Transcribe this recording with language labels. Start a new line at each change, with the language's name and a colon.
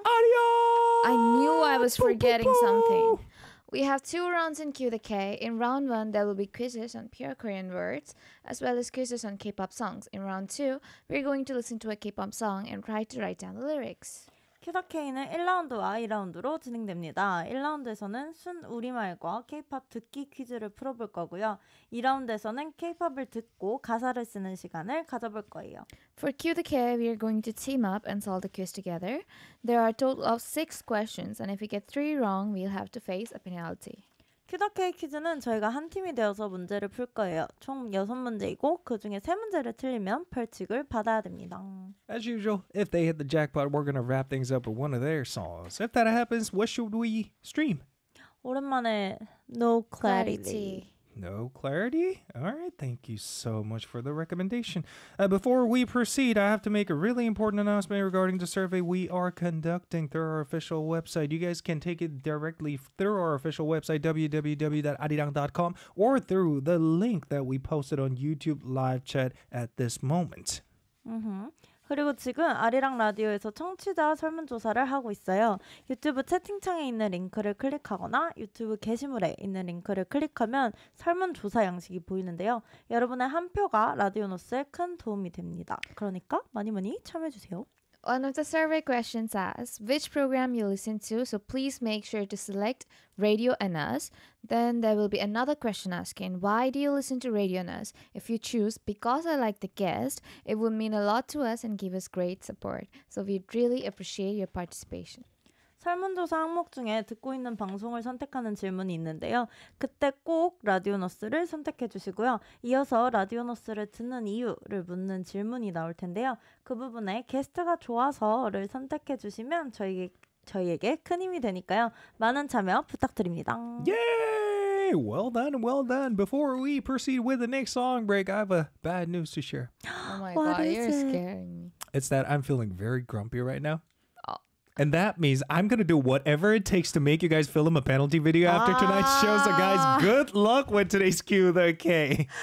English: I knew I was forgetting something. We have two rounds in Cue the K. In round one, there will be quizzes on pure Korean words, as well as quizzes on K-pop songs. In round two, we're going to listen to a K-pop song and try to write down the lyrics.
Korean: Cue the K는 1라운드와 2라운드로 진행됩니다. 1라운드에서는 순 우리말과 K-pop 듣기 퀴즈를 풀어볼 거고요. 2라운드에서는 K-pop을 듣고 가사를 쓰는 시간을 가져볼 거예요.
English: For Cue the K, we are going to team up and solve the quiz together. There are a total of 6 questions, and if we get 3 wrong, we'll have to face a penalty.
Korean: Cue the K 퀴즈는 저희가 한 팀이 되어서 문제를 풀 거예요. 총 6문제이고 그 중에 3문제를 틀리면 벌칙을 받아야 됩니다.
English: As usual, if they hit the jackpot, we're gonna wrap things up with one of their songs. If that happens, what should we stream?
Korean: 오랜만에 No Clarity.
English: No Clarity? Alright, thank you so much for the recommendation. Before we proceed, I have to make a really important announcement regarding the survey we are conducting through our official website. You guys can take it directly through our official website, www.arirang.com, or through the link that we posted on YouTube live chat at this moment.
Korean: 그리고 지금 아리랑 라디오에서 청취자 설문조사를 하고 있어요. 유튜브 채팅창에 있는 링크를 클릭하거나 유튜브 게시물에 있는 링크를 클릭하면 설문조사 양식이 보이는데요. 여러분의 한 표가 라디오노스에 큰 도움이 됩니다. 그러니까 많이 많이 참여해주세요.
English: one of the survey questions asks which program you listen to, so please make sure to select Radio and Us. Then there will be another question asking why do you listen to Radio and Us. If you choose because I like the guest, it would mean a lot to us and give us great support. So we'd really appreciate your participation.
Korean: 설문조사 항목 중에 듣고 있는 방송을 선택하는 질문이 있는데요. 그때 꼭 라디오너스를 선택해 주시고요. 이어서 라디오너스를 듣는 이유를 묻는 질문이 나올 텐데요. 그 부분에 게스트가 좋아서를 선택해 주시면 저희에게 큰 힘이 되니까요. 많은 참여 부탁드립니다.
English: Yay! Well done, well done. Before we proceed with the next song break, I have a bad news to share. Oh my god, you're scaring me. It's that I'm feeling very grumpy right now. And that means I'm going to do whatever it takes to make you guys film a penalty video after tonight's show. So guys, good luck with today's Cue the K.